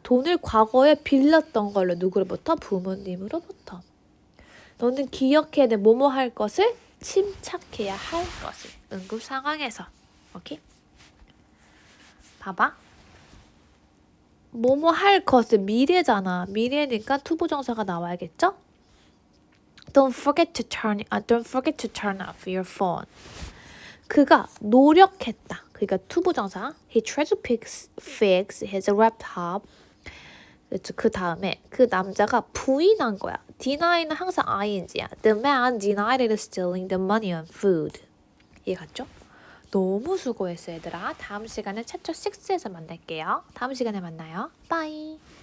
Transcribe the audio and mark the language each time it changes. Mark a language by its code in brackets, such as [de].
[ko] 돈을 과거에 빌렸던 걸로 누구로부터? 부모님으로부터. 너는 기억해야 돼. 뭐뭐 할 것을 침착해야 할 것을. 응급 상황에서. 오케이? 봐봐. 뭐뭐 할 것을 미래잖아. 미래니까 투부정사가 나와야겠죠? [en] Don't forget to turn off your phone. [ko] 그가 노력했다. 그러니까 투부정사. [en] He tried to fix his laptop. [ko] 그 다음에 그 남자가 부인한 거야. deny는 항상 ing야. [en] The man denied stealing the money on food. [ko] 이해 갔죠? 너무 수고했어 얘들아. 다음 시간에 챕터 6에서 만날게요. 다음 시간에 만나요. 바이.